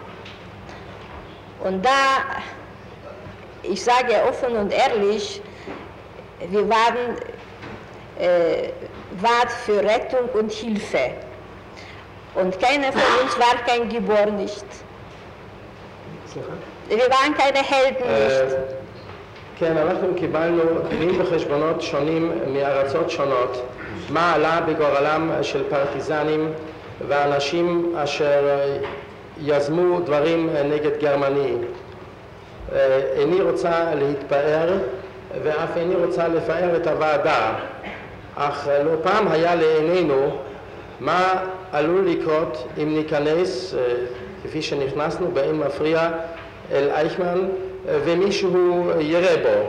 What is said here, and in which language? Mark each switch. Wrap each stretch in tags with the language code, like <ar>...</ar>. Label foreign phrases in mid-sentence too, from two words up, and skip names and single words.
<de>Und da, ich sage offen und ehrlich, wir waren für Rettung und Hilfe. Und keiner von uns war kein Gibor nicht. Wir waren keine Helden nicht.</de> <he>כן, אנחנו קיבלנו דין וחשבונות שונים מארצות שונות, מה עלה בגורלם של פרטיזנים ואנשים אשר יזמו דברים נגד גרמני. איני רוצה להתפאר ואף איני רוצה לפאר את הוועדה, אך לא פעם היה לעינינו מה עלול לקרות אם ניכנס, כפי שנכנסנו באין מפריע, אל אייכמן ומישהו יראה בו.</he>